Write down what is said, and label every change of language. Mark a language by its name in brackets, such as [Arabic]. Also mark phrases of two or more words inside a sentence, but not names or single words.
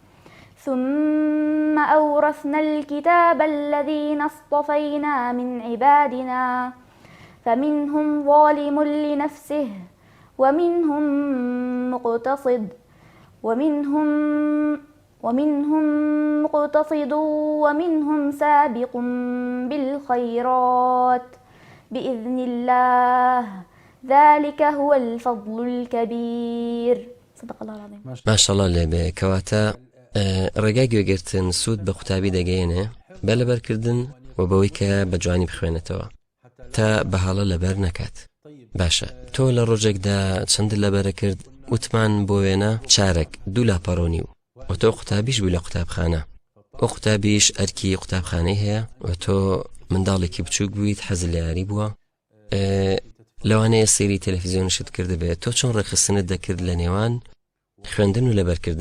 [Arabic] ثم أورثنا الكتاب الذين اصطفينا من عبادنا فمنهم ظالم لنفسه ومنهم مقتصد ومنهم سابق بالخيرات بإذن الله ذلك هو الفضل الكبير صدق الله العظيم. ما شاء الله [Central Kurdish] لێ کەواتە ڕێگای گوێگرتن سوود بە قوتابی دەگەیەنێ بە لەبەرکردن و بەوەی کە بە جوانی بخوێنێتەوە تا بەهاڵە لەبەر نەکات. باشە تۆ لە ڕۆژێکدا چەند لەبەرە کرد وتمان بۆ وێنە چارەک دوو لاپەڕۆنی و تۆ قوتابیش بوو لە قوتابخانە ئەو قوتابیش ئەرکی قوتابخانەی هەیە و تۆ منداڵێکی بچووک بوویت حەز لە یاری بووە لەوانەیە سەیری تەلەڤیزیۆنشت کردبێت تۆ چۆن ڕێخستنت دەکرد لە نێوان خوێندن و لەبەرکردن؟